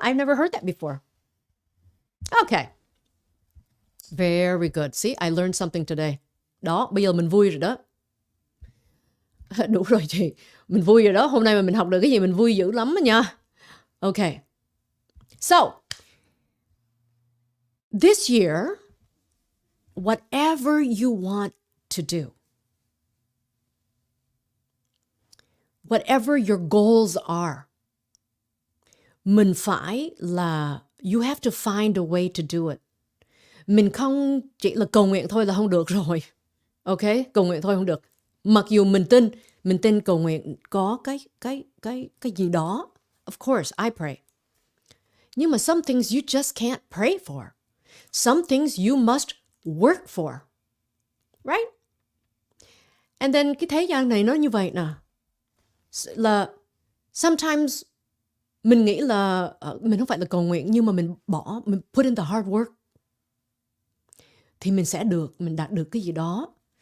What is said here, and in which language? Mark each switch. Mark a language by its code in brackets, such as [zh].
[en] I've never heard that before. Okay. Very good. See, I learned something today. [vi] Đó, bây giờ mình vui rồi đó. Đủ rồi chị. Mình vui rồi đó. Hôm nay mà mình học được cái gì mình vui dữ lắm đó nha. [en] Okay. So, this year, whatever you want to do, whatever your goals are, [vi] mình phải là, [en] you have to find a way to do it. [vi] Mình không chỉ là cầu nguyện thôi là không được rồi. Ok, cầu nguyện thôi không được. Mặc dù mình tin cầu nguyện có cái gì đó. [en] Of course, I pray. [vi] Nhưng mà [en] some things you just can't pray for. Some things you must work for. Right? And then [vi] cái thế gian này nó như vậy nè. Là [en] sometimes [vi] mình nghĩ là mình không phải là cầu nguyện, nhưng mà mình [en] put in the hard work [vi] thì mình đạt được cái gì đó.